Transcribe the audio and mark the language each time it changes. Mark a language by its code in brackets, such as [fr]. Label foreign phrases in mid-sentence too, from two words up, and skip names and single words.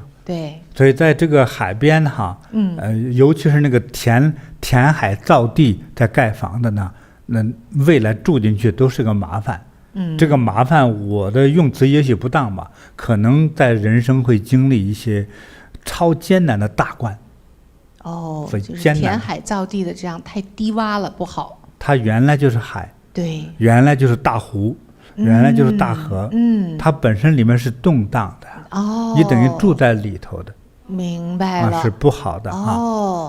[zh] 對，所以在這個海邊哈，尤其是那個填海造地在蓋房的呢，那未來住進去都是個麻煩。這個麻煩我的用詞也許不當吧，可能在人生會經歷一些超艱難的大關。就是填海造地的這樣太低窪了，不好。它原來就是海。對，原來就是大湖，原來就是大河，它本身裡面是動盪的，你等於住在裡頭的，明白了，是不好的啊。